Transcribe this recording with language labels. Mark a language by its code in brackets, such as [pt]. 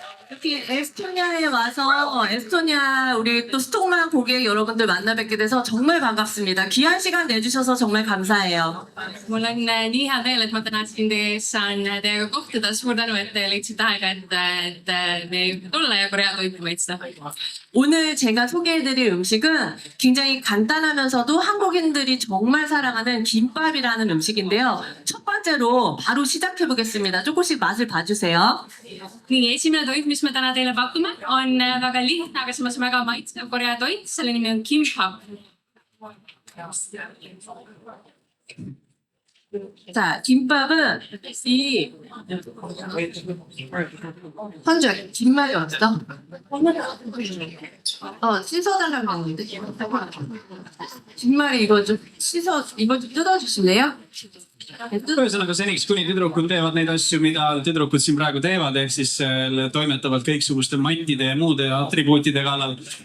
[ko] 이렇게 에스토니아에 와서 에스토니아 우리 또 스톡만 고객 여러분들 만나 뵙게 돼서 정말 반갑습니다. 귀한 시간 내주셔서 정말 감사해요. [et] Mul on nii hea meel, et ma täna siin saan teiega kohtuda. Suur tänu, et te leidsite aega, et me tulla ja Korea toitu maitsta. [ko] 오늘 제가 소개해드릴 음식은 굉장히 간단하면서도 한국인들이 정말 사랑하는 김밥이라는 음식인데요. 첫 번째로 바로 시작해보겠습니다. 조금씩 맛을 봐주세요. [et] Nii, esimene toit, mis me täna teile pakume, on väga lihtne, aga samas väga maitsev Korea toit. Selle nimi on kimbap. [ko] 자, 김밥은 이 현주야, 김말이 없어? 씻어달라고 했는데 김말이 이거 좀 뜯어주실래요? [et] Ühesõnaga seniks, kuni tüdrukud teevad neid asju, mida tüdrukud siin praegu teevad, ehk siis toimetavad kõiksuguste mattide ja muude atribuutide kallal.